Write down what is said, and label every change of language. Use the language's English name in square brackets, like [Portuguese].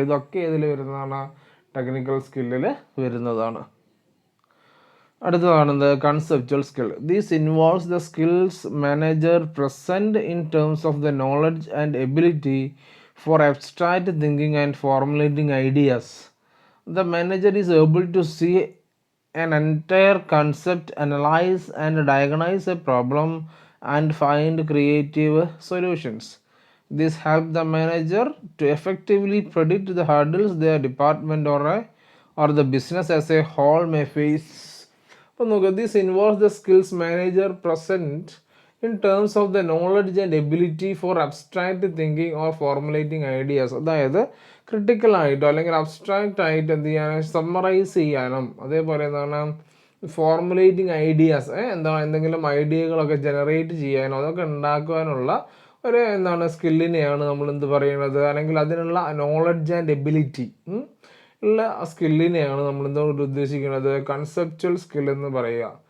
[Malayalam] ഇതൊക്കെ ഇതിൽ വരുന്നതാണ്, ടെക്നിക്കൽ സ്കില്ലിൽ വരുന്നതാണ്. അടുത്തതാണെന്ത്, [English] Conceptual skill. These involves the skills manager present in terms of the knowledge and ability for abstract thinking and formulating ideas. The manager is able to see an entire concept, analyze and diagnose a problem and find creative solutions. This helps the manager to effectively predict the hurdles their department or the business as a whole may face. [Malayalam] അപ്പോൾ നോക്കുക, [English] This involves the skills manager present in terms of the knowledge and ability for abstract thinking or formulating ideas. [Malayalam] അതായത് ക്രിട്ടിക്കലായിട്ടോ അല്ലെങ്കിൽ abstract ആയിട്ട് എന്ത് ചെയ്യാനും summarise ചെയ്യാനും അതേപോലെ എന്താണ് ഫോർമുലേറ്റിംഗ് ഐഡിയാസ്, എന്താണ് എന്തെങ്കിലും ഐഡിയകളൊക്കെ ജനറേറ്റ് ചെയ്യാനോ അതൊക്കെ ഉണ്ടാക്കുവാനുള്ള ഒരു എന്താണ് സ്കില്ലിനെയാണ് നമ്മൾ എന്ത് പറയുന്നത്, അല്ലെങ്കിൽ അതിനുള്ള നോളജ് ആൻഡ് എബിലിറ്റി ഉള്ള സ്കില്ലിനെയാണ് നമ്മൾ എന്തുകൊണ്ട് ഉദ്ദേശിക്കുന്നത്, കൺസെപ്ച്വൽ സ്കിൽ എന്ന് പറയുക.